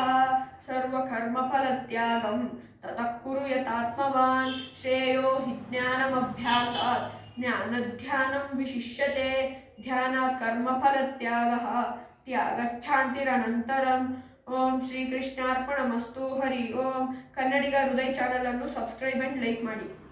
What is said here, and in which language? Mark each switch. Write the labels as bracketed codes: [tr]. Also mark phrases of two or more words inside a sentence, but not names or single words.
[sa] सर्वकर्मफलत्यागं ततः कुरु यतात्मवान्. श्रेयो हि ज्ञानमभ्यासात् ज्ञानध्यानं विशिष्यते. ध्यानात् कर्मफलत्यागः त्यागच्छान्तिरनन्तरम्. ಓಂ ಶ್ರೀ ಕೃಷ್ಣಾರ್ಪಣಮಸ್ತು. ಹರಿ ಓಂ. [kn] ಕನ್ನಡಿಗ ಹೃದಯ ಚಾನಲ್ ಅನ್ನು [en] subscribe and like [kn] ಮಾಡಿ.